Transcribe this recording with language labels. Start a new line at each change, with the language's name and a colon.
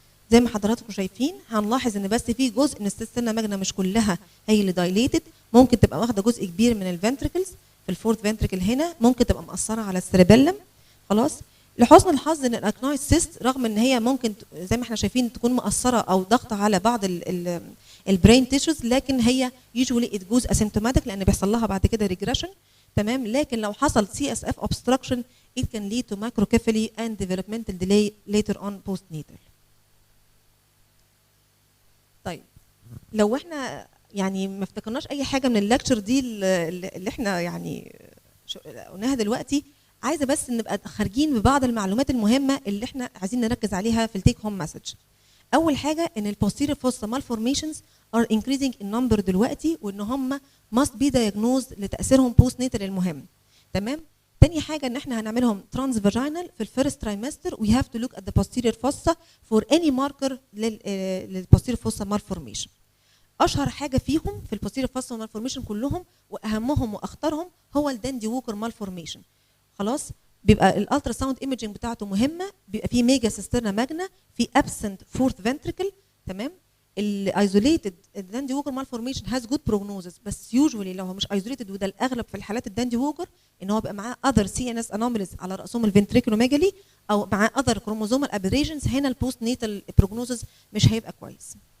Arabic: زي ما حضراتكم شايفين هنلاحظ ان بس في جزء من السيستنا ماجنا مش كلها هي اللي دايليتد ممكن تبقى واخده جزء كبير من الفنتريكلز في الفورث فنتريكل هنا ممكن تبقى مأثره على السيربيلم خلاص. لحسن الحظ ان الاراكنويد سيست رغم ان هي ممكن زي ما احنا شايفين تكون مأثره او ضغطه على بعض البرين تيشوز لكن هي يوجوالي ات جوز اسيمتوماتيك لان بيحصل لها بعد كده ريجريشن تمام.
English: لكن لو حصل C S F obstruction it can lead to macrocephaly and developmental delay later on postnatal.
Arabic: طيب لو احنا يعني ما افتكرناش اي حاجه من اللكتشر دي اللي احنا يعني قلناها دلوقتي عايزه بس نبقى خارجين ببعض المعلومات المهمه اللي احنا عايزين نركز عليها في التيك هوم مسج. اول حاجه ان البوستيريور فوسا malformations are increasing in number دلوقتي وان هم must be diagnosed لتاثيرهم بوست نيتال المهم تمام. تاني حاجه ان احنا هنعملهم ترانس فاجينال في الفيرست ترايمستر we have to look at the posterior fossa for any marker للبوستيريور فوسا malformation. اشهر حاجه فيهم في البوستيريور فوسا malformation كلهم واهمهم واخطرهم هو الداندي ووكر malformation خلاص. بيبقى الالترا ساوند ايمجنج بتاعته مهمه بيبقى فيه ميجا سيسترنا ماجنا في ابسنت فورث فنتريكل تمام. الايزوليتد الداندي ووكر مالفورميشن هاز جود بروجنوزس بس يوجوالي لو هو مش ايزوليتد وده الاغلب في الحالات الداندي ووكر ان هو بيبقى معاه اذر سي ان اس انوماليز على راسهم الفنتريكولوميجالي او معاه اذر كروموزومال ابريشنز هنا البوست نيتال بروجنوزس مش هيبقى كويس.